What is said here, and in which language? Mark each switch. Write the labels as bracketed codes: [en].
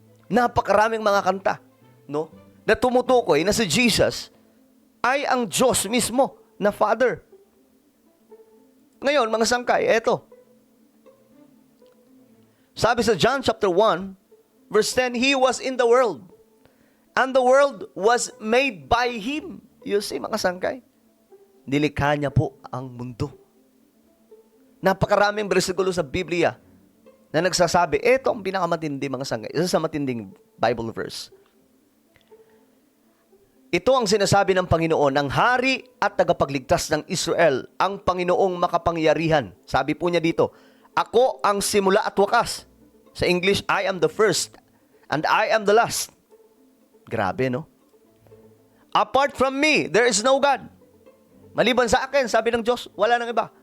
[tl] Napakaraming mga kanta, no? Na tumutukoy na si Jesus ay ang Diyos mismo na Father. Ngayon, mga sangkay, eto. Sabi sa [en] John chapter 1, verse 10, He was in the world, and the world was made by Him. You see, [tl] mga sangkay, nilikha niya po ang mundo. Napakaraming bersikulo sa Biblia na nagsasabi, ito ang pinakamatindi mga sangkay. Isa sa matinding Bible verse. Ito ang sinasabi ng Panginoon, ang hari at tagapagligtas ng Israel, ang Panginoong makapangyarihan. Sabi po niya dito, ako ang simula at wakas. [en] Sa English, I am the first and I am the last. [tl] Grabe, no? [en] Apart from me, there is no God. [tl] Maliban sa akin, sabi ng Diyos, wala nang iba.